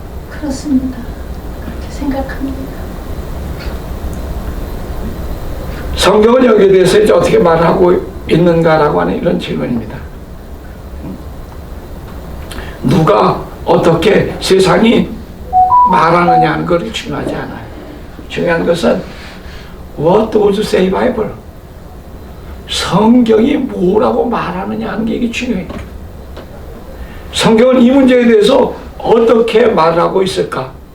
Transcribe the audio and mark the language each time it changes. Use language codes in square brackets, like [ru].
[ko] 그렇습니다. 그렇게 생각합니다. 성경은 여기에 대해서 이제 어떻게 말하고 있는가라고 하는 이런 질문입니다. 누가 어떻게 세상이 말하느냐 하는 것이 중요하지 않아요. 중요한 것은 [en] What does say Bible? [ko] 성경이 뭐라고 말하느냐 하는 게 이게 중요해요. 성경은 이 문제에 대해서 어떻게 말하고 있을까?